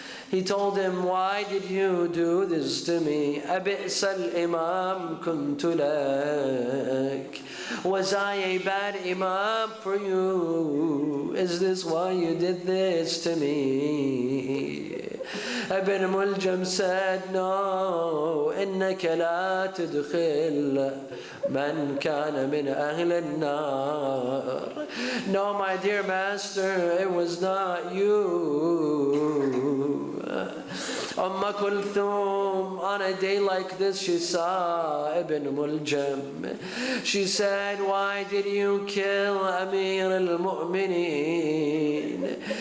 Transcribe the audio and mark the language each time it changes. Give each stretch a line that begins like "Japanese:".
English: He told him, why did you do this to me?
Arabic: أبئس الإمام كنت لك.
English: Was I a bad imam for you? Is this why you did this to me?
Arabic: Ibn Muljam
English: said, no,
Arabic: إنك لا تدخل من كان من أهل النار.
English: No, my dear master, it was not you. Kulthum, on a day like this, she saw Ibn Muljam. She said, why did you kill Amir al-Mu'mineen?